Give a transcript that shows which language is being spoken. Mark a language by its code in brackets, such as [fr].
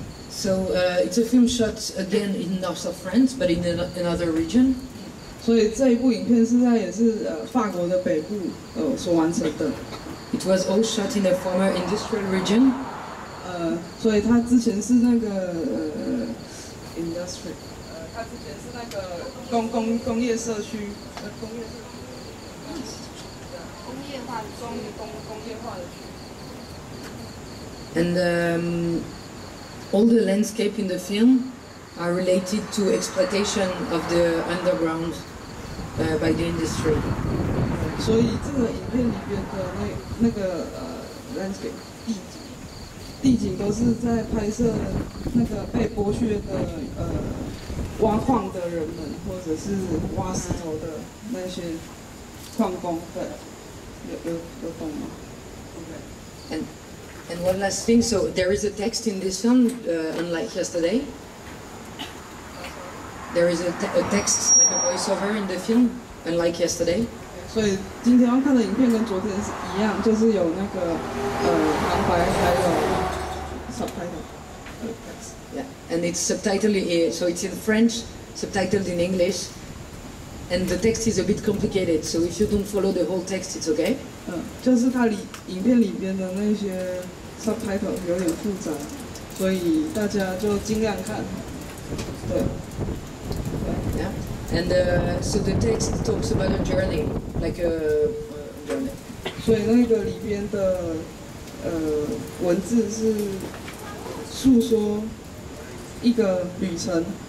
[en] So it's a film shot again in north of France, but in another region. [zh] 所以这一部影片也是法国的北部所完成的。 [en] It was all shot in a former industrial region. [zh] 所以它之前是那个industry， 它之前是那个工业社区，工业化的区。 [en] And all the landscape in the film are related to exploitation of the underground by the industry. [zh] 所以这个影片里边的那个landscape 地景都是在拍摄那个被剥削的挖矿的人们，或者是挖石头的那些矿工。对，有懂吗 [en] ？Okay. And one last thing, so there is a text in this film, unlike yesterday. There is a text, like a voiceover in the film, unlike yesterday. [zh] 所以今天要看的影片跟昨天是一样，就是有那个旁白还有 subtitle text. [en] Yeah, and it's subtitled, so it's in French, subtitled in English, and the text is a bit complicated. So if you don't follow the whole text, it's okay. [zh] 就是它影片里边的那些 subtitle 有点复杂，所以大家就尽量看。对。 [en] Yeah. And so the text talks about a journey, like a journey. [zh] 所以那个里边的文字是诉说一个旅程。